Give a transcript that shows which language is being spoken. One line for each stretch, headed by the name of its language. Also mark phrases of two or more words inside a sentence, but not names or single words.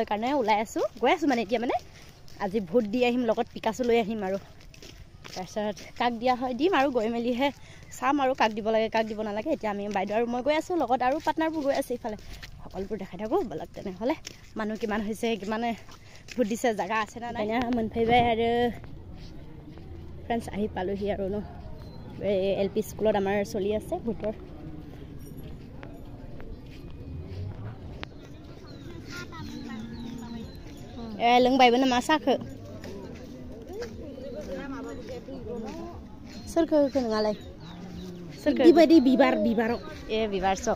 Assamese: কাৰণে ওলাই আছোঁ গৈ আছোঁ মানে এতিয়া মানে আজি ভোট দি আহিম লগত পিকাচো লৈ আহিম আৰু তাৰপিছত কাক দিয়া হয় দিম আৰু গৈ মেলিহে চাম আৰু কাক দিব লাগে কাক দিব নালাগে এতিয়া আমি বাইদেউ আৰু মই গৈ আছোঁ লগত আৰু পাৰ্টনাৰবোৰ গৈ আছে ইফালে সকলোবোৰ দেখাই থাকোঁ বলক তেনেহ'লে মানুহ কিমান হৈছে কিমানে ভোট দিছে জেগা আছে না নাই মোনফাইবাই আৰু ফ্ৰেণ্ডছ আহি পালোহি আৰু ন এল পি স্কুলত আমাৰ চলি আছে ভোটৰ
Bodo: लोंबायबो नामा साखो सोरखो होखो नोंहालाय सोरखो बेबायदि बिबार बिबाराव ए बिबार